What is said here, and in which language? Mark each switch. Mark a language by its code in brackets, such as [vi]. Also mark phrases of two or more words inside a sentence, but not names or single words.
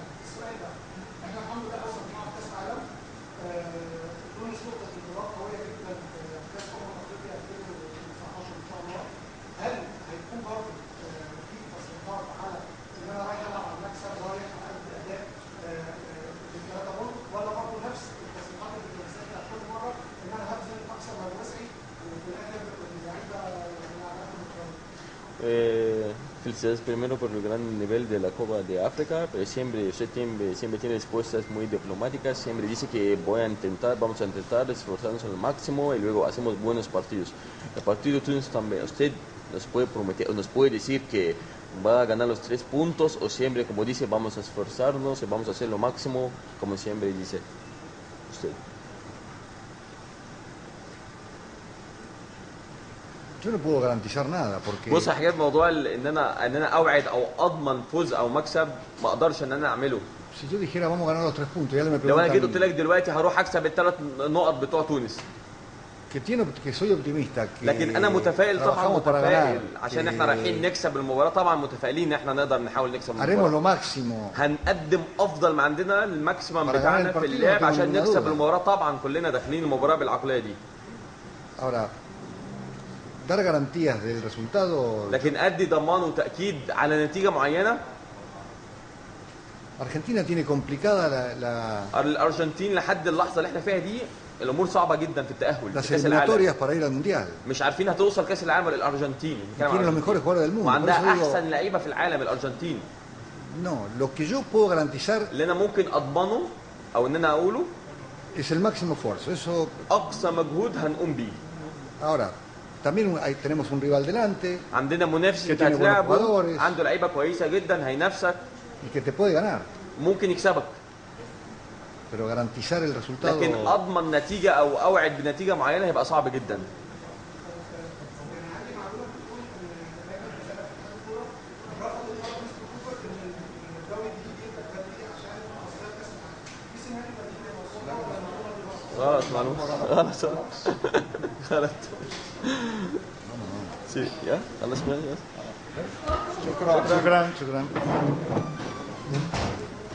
[ar] السؤال بقى احنا الحمد لله اصلا بنلعب كاس عالم، تونس نقطه انطلاق قويه جدا في كاس افريقيا 2019 ان شاء الله. هل هيكون برضه في تصريحات على ان انا رايح العب على المكسب، رايح اقدم اداء بالثلاثه بونت، ولا برضه نفس التصريحات اللي بنسمعها كل مره ان انا هبذل اقصى ما وسعي وفي الاخر اللعيبه [es] Felicidades primero por el gran nivel de la Copa de África, pero siempre tiene respuestas muy diplomáticas, siempre dice que vamos a intentar esforzarnos al máximo y luego hacemos buenos partidos. El partido de Túnez también, usted nos puede prometer, nos puede decir que va a ganar los 3 puntos o siempre, como dice, vamos a esforzarnos y vamos a hacer lo máximo, como siempre dice usted. Yo no puedo garantizar nada porque [ar] بص يا حاجات موضوع ان انا اوعد او اضمن فوز او مكسب ما اقدرش ان انا اعمله. [es] si yo dijera vamos a ganar los 3 puntos, ya le me [ar] لو انا جيت قلت [es] preguntan [ar] لك دلوقتي هروح اكسب الثلاث نقط بتوع تونس، [es] que soy optimista, que [ar] لكن انا متفائل طبعا، [es] trabajamos para [ar] متفائل [es] ganar, [ar] عشان [es] que [ar] احنا رايحين نكسب المباراه، طبعا متفائلين ان احنا نقدر نحاول نكسب [es] haremos [ar] المباراه، [es] lo máximo [ar] هنقدم افضل ما عندنا الماكسيمم [es] para ganar [ar] بتاعنا [es] el [ar] في [es] partido, [ar] اللعب [es] no tengo [ar] عشان [es] ninguna [ar] نكسب [es] duda. [ar] المباراه. طبعا كلنا داخلين المباراه بالعقليه دي، [es] Ahora, dar garantías del resultado. [ar] لكن ادي ضمان وتاكيد على نتيجه معينه. [es] Argentina tiene complicada [ar] الارجنتين لحد اللحظه اللي احنا فيها دي الامور صعبه جدا في التاهل [es] las [ar] في كاس العالم، [es] eliminatorias para ir al mundial. [ar] مش عارفين هتوصل كاس العالم ولا الارجنتين. [es] Tiene los mejores jugadores del mundo. Por [ar] وعندها [es] eso digo, [ar] احسن لعيبه في العالم الارجنتين. [es] no, lo que yo puedo garantizar [ar] اللي انا ممكن اضمنه او ان انا اقوله [es] es el máximo esfuerzo. Eso, [ar] اقصى مجهود هنقوم بيه. [es] ahora, también tenemos un rival delante [ar] عندنا منافس [es] que [ar] انت [es] tiene buenos [ar] هتلاعبه [es] jugadores [ar] عنده لعيبه كويسه جدا هينافسك، [es] y que te puede ganar. [ar] ممكن يكسبك، [es] Pero garantizar el resultado. [ar] لكن اضمن نتيجه او اوعد بنتيجه معينه هيبقى صعب جدا. غلط معلومة غلط غلط. [es] Sí, ¿ya? ¿Hablas con él? [ar] شكرا.